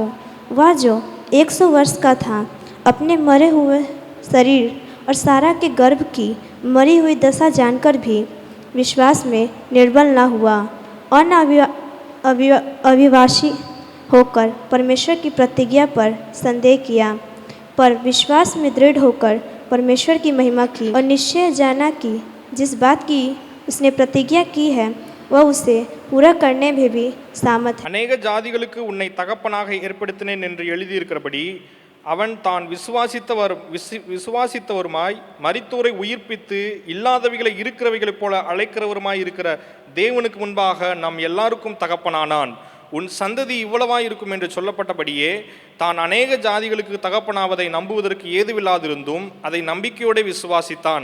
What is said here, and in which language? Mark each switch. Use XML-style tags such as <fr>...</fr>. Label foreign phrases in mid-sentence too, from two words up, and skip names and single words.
<hi>वह जो 100 वर्ष का था, अपने मरे हुए शरीर और सारा के गर्भ की मरी हुई दशा जानकर भी विश्वास में निर्बल न हुआ और न अविवासी होकर परमेश्वर की प्रतिज्ञा पर संदेह किया, पर विश्वास में दृढ़ होकर परमेश्वर की महिमा की और निश्चय जाना कि जिस बात की उसने प्रतिज्ञा की है वह उसे पूरा करने में भी सामर्थ है।</hi> <ta>अनेक ஜாதிகளுக்கு உன்னை தகப்பனாக ஏற்படுத்தினேன் என்று எழுதியிருக்கிறபடி அவன் தான் விசுவாசித்தவருமாய் மரித்தோரை உயிர்ப்பித்து இல்லாதவைகளை இருக்கிறவைகளைப் போல அழைக்கிறவருமாய் இருக்கிற தேவனுக்கு முன்பாக நம் எல்லாருக்கும் தகப்பனானான். உன் சந்ததி இவ்வளவாய் இருக்கும் என்று சொல்லப்பட்டபடியே தான் அநேக ஜாதிகளுக்கு தகப்பனாவதை நம்புவதற்கு ஏதுவில்லாதிருந்தும் அதை நம்பிக்கையோடு விசுவாசித்தான்.</ta>